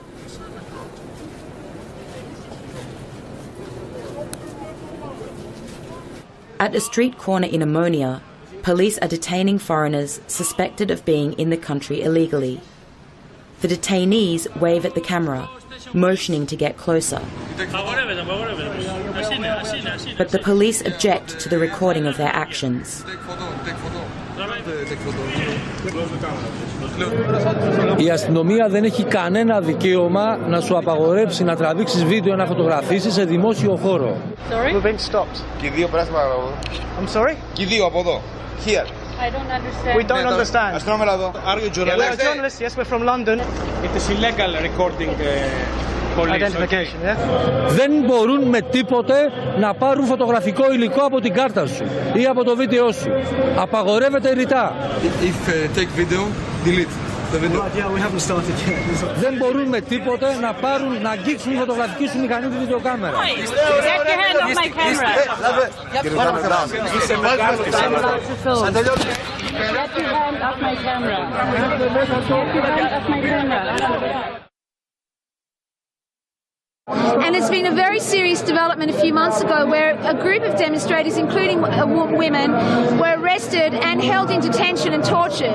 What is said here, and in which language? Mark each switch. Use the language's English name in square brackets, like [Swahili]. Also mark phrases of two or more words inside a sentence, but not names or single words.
[English] At a street corner in Omonia, police are detaining foreigners suspected of being in the country illegally. The detainees wave at the camera, motioning to get closer. But the police object to the recording of their actions. [Greek] Η αστυνομία δεν έχει κανένα δικαίωμα να σου απαγορέψει να τραβήξεις βίντεο, να φωτογραφίσεις σε δημόσιο χώρο. [English] Sorry? We've been stopped. [Greek] Και δύο πράσινα από εδώ. [English] I'm sorry? [Greek] Και δύο από εδώ. [English] Here. I don't understand. We don't understand. [Greek] Αστυνόμελα εδώ. [English] Are you journalists? We're journalists, yes, we're from London. It is illegal recording identification. [Greek] Δεν μπορούν με τίποτε να πάρουν φωτογραφικό υλικό από την κάρτα σου ή από το βίντεο σου. Απαγορεύεται ρητά. [English] If take video, delete the video. [Greek] Δεν μπορούν με τίποτε να πάρουν, να αγγίξουν φωτογραφική σου μηχανή τη βιντεοκάμερα. [English] Get your hand off my camera. Get your hand off my camera. And it's been a very serious development a few months ago where a group of demonstrators, including women, were arrested and held in detention and tortured.